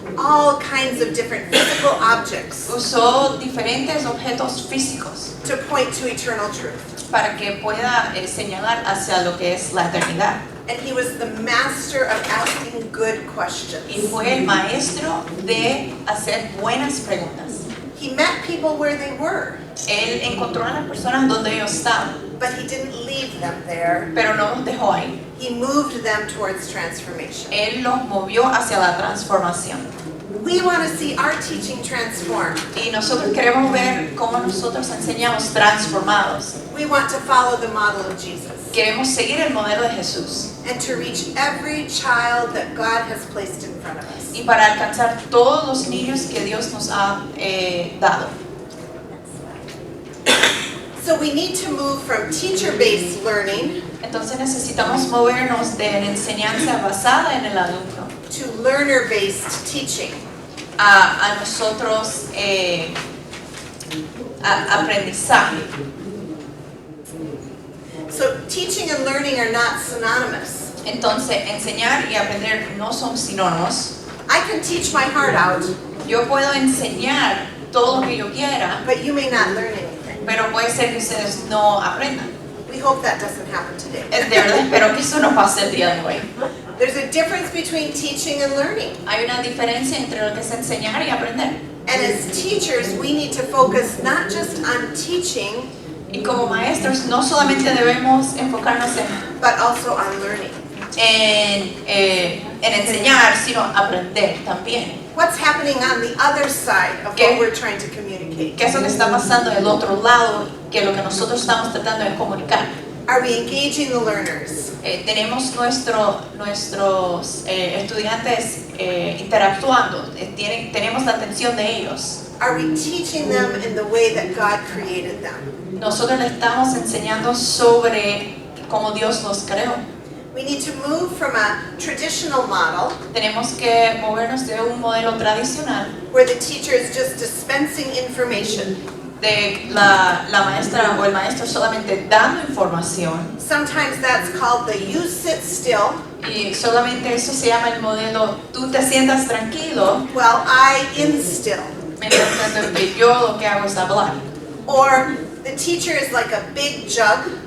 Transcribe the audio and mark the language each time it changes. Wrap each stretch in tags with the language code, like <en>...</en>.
<en>all kinds of different physical objects</en> <es>Usó diferentes objetos físicos</es> <en>to point to eternal truth.</en> <es>para que pueda señalar hacia lo que es la eternidad.</es> <en>And he was the master of asking good questions.</en> <es>Y fue el maestro de hacer buenas preguntas.</es> <en>He met people where they were,</en> <es>Él encontró a las personas donde ellos estaban,</es> <en>but he didn't leave them there.</en> <es>pero no los dejó ahí.</es> <en>He moved them towards transformation.</en> <es>Él los movió hacia la transformación.</es> <en>We want to see our teaching transformed.</en> <es>Y nosotros queremos ver cómo nosotros enseñamos transformados.</es> <en>We want to follow the model of Jesus</en> <es>Queremos seguir el modelo de Jesús.</es> <en>and to reach every child that God has placed in front of us.</en> <es>Y para alcanzar todos los niños que Dios nos ha dado.</es> <en>So we need to move from teacher-based learning</en> <es>Entonces necesitamos movernos de la enseñanza basada en el alumno</es> <en>to learner-based teaching.</en> <es>a nosotros aprendizaje.</es> <en>So teaching and learning are not synonymous.</en> <es>Entonces enseñar y aprender no son sinónimos.</es> <en>I can teach my heart out,</en> <es>Yo puedo enseñar todo lo que yo quiera,</es> <en>but you may not learn anything.</en> <es>pero puede ser que ustedes no aprendan.</es> <en>We hope that doesn't happen today.</en> <es>De verdad espero que eso no pase el día de hoy.</es> <en>There's a difference between teaching and learning.</en> <es>Hay una diferencia entre lo que es enseñar y aprender.</es> <en>And as teachers, we need to focus not just on teaching,</en> <es>Y como maestros no solamente debemos enfocarnos</es> <en>but also on learning.</en> <es>en enseñar, sino aprender también.</es> <en>What's happening on the other side of</en> <es>¿Qué?</es> <en>what we're trying to communicate?</en> <es>¿Qué es lo que está pasando del otro lado que lo que nosotros estamos tratando de comunicar?</es> <en>Are we engaging the learners?</en> <es>Tenemos nuestros estudiantes interactuando, tenemos la atención de ellos.</es> <en>Are we teaching them in the way that God created them?</en> <es>Nosotros le estamos enseñando sobre cómo Dios nos creó.</es> <en>We need to move from a traditional model</en> <es>Tenemos que movernos de un modelo tradicional</es> <en>where the teacher is just dispensing information.</en> <es>de la maestra o el maestro solamente dando información,</es> <en>Sometimes that's called the you sit still</en> <es>y solamente eso se llama el modelo tú te sientas tranquilo</es> <en>while I instill.</en> <es>mientras tanto que yo lo que hago es hablar.</es> <en>Or the teacher is like a big jug,</en>